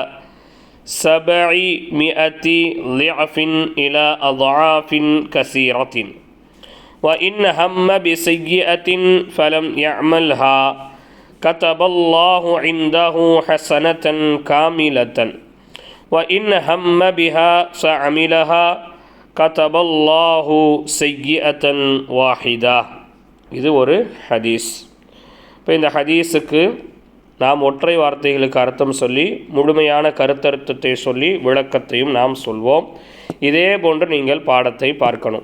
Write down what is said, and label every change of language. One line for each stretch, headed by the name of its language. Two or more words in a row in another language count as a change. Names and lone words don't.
Arabic: 700 ضعف إلى أضعاف كثيرة وإن هم بسيئة فلم يعملها كتب الله عنده حسنة كاملة وإن هم بها فعملها كتب الله سيئة واحدة.
Tamil: இது ஒரு ஹதீஸ். இப்போ இந்த ஹதீஸுக்கு நாம் ஒற்றை வார்த்தைகளுக்கு அர்த்தம் சொல்லி முழுமையான கருத்தர்த்தத்தை சொல்லி விளக்கத்தையும் நாம் சொல்வோம். இதே போன்று நீங்கள் பாடத்தை பார்க்கணும்.